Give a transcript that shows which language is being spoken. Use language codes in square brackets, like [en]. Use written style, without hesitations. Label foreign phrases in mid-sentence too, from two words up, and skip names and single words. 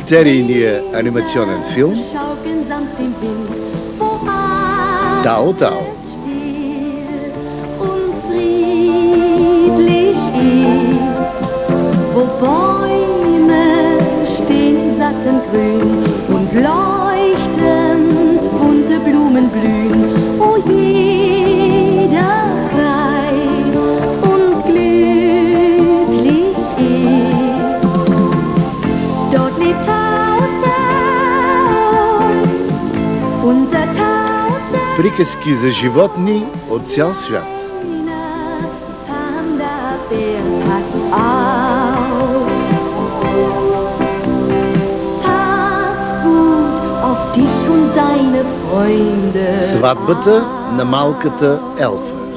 [bg] серийния анимационен филм Тао Тао. [de] Wo Bäume stehen satt und grün und leuchtend bunte Blumen blühen, wo jeder frei und glücklich ist. Dort lebt Tao Tao, unser Tao Tao. [bg] Приказки за животни от цял свят. Сватбата на малката елфа.